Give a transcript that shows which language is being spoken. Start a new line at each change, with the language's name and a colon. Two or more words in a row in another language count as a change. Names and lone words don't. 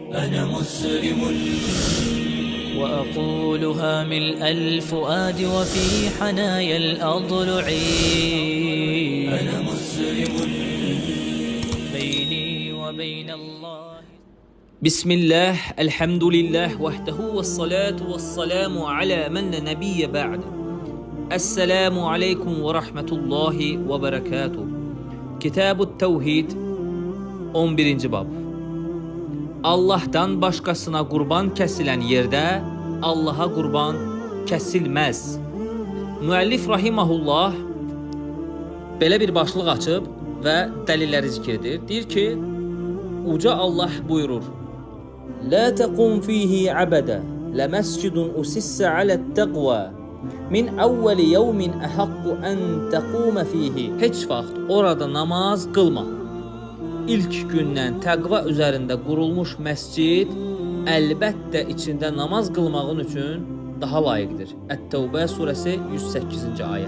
Arabic: أنا مسلم وأقولها ملء الفؤاد وفي حنايا الأضلع. أنا مسلم بيني وبين الله. بسم الله الحمد لله وحده والصلاة والسلام على من لا نبي بعد. السلام عليكم ورحمة الله وبركاته.
Azerbaijani: Kitab-ı Tevhid 11. bab. Allah'tan başkasına qurban kəsilən yerdə Allaha qurban kəsilməz. Müəllif rahimahullah belə bir başlıq açıb və dəlilləri zikr edir. Deyir ki, uca Allah buyurur:
Arabic: لا تقم فيه أبدا لمسجد أسس على التقوى. من أول يوم أحق أن تقوم فيه.
Azerbaijani: Heç vaxt orada namaz qılma. İlk gündən təqva üzərində qurulmuş məscid əlbəttə içində namaz qılmağın üçün daha layiqdir. Ət-Təvbə surəsi 108-ci ayət.